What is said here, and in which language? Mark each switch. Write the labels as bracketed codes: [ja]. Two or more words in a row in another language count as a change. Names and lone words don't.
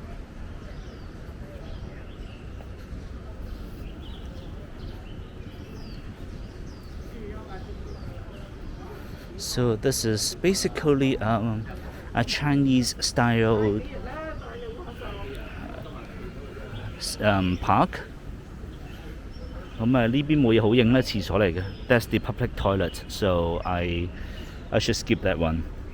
[en] So this is basically a Chinese style park. [yue] 咁啊，呢邊冇嘢好影咧，廁所嚟嘅。 [en] That's the public toilet, so I should skip that one.